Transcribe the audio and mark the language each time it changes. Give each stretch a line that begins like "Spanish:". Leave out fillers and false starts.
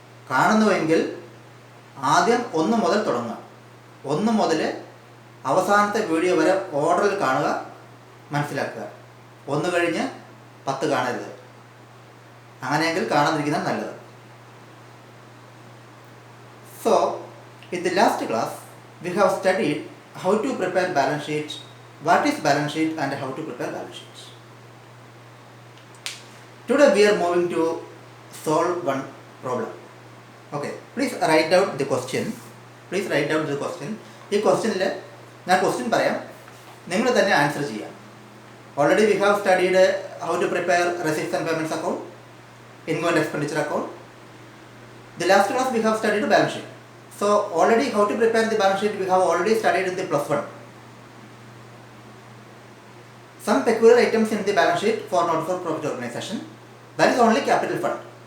Malayalam: കാണുന്നുവെങ്കിൽ ആദ്യം 1 മുതൽ തുടങ്ങുക. 1 മുതൽ അവസാനത്തെ വീഡിയോ വരെ ഓർഡറിൽ കാണുക, മനസ്സിലാക്കുക. 1 കഴിഞ്ഞ് 10 കാണരുത്. അങ്ങനെയെങ്കിൽ കാണാതിരിക്കുന്നത് നല്ലത്.
English: So, in the last class, we have studied how to prepare balance sheet, what is balance sheet and how to prepare balance sheet. Today we are moving to solve one problem. Okay, please write out the question. Please write out the question.
Malayalam: ഈ ക്വസ്റ്റ്യനിൽ ഞാൻ question പറയാം, നിങ്ങൾ തന്നെ answer ചെയ്യാം.
English: Already we have studied how to prepare receipts and payments account, income and expenditure account. The last class we have studied the balance sheet. So already how to prepare the balance sheet we have already studied in the +1. Some peculiar items in the balance sheet for not-for-profit organization, that is only capital fund.